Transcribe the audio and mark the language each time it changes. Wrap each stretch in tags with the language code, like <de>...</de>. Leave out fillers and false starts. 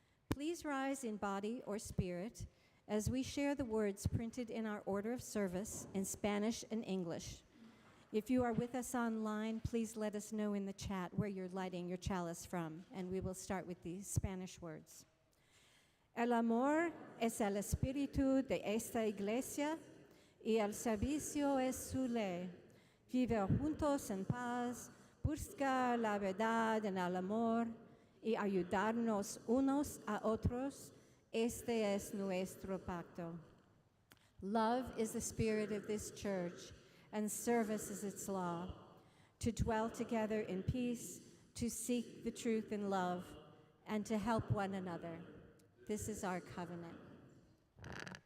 <en>Please rise in body or spirit as we share the words printed in our order of service in Spanish and English. If you are with us online, please let us know in the chat where you're lighting your chalice from, and we will start with the Spanish words.</en> <es>El amor es el espíritu de esta iglesia, y el servicio es su ley. Vivir juntos en paz, buscar la verdad en el amor, y ayudarnos unos a otros. Este es nuestro pacto.</es> <en>Love is the spirit of this church, and service is its law, to dwell together in peace, to seek the truth in love, and to help one another. This is our covenant.</en>